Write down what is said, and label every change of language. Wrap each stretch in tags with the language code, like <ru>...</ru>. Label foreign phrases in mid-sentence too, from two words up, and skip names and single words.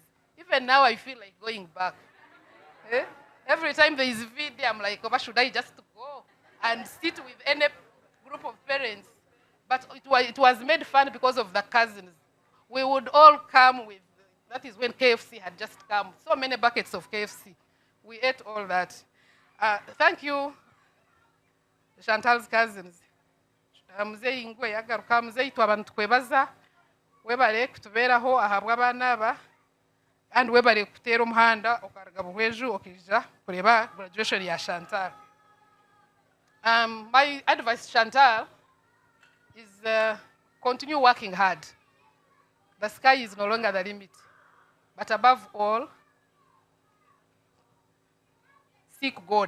<en>Even now I feel like going back. Every time there is VD, I'm like, oh, should I just go and sit with any group of parents? But it was made fun because of the cousins. We would all come with, that is when KFC had just come. So many buckets of KFC. We ate all that. Thank you, Chantal's cousins.</en> <nyn>Muzeyi ingwe yagaruka muzeyi twabantu kwebaza webale kutubeeraho ahabwa abaana aba and webale kuteera omuhanda okaruga buhweju okija kureba graduation ya Chantal.</nyn> <en>My advice, Chantal, is continue working hard. The sky is no longer the limit. But above all, seek God.</en>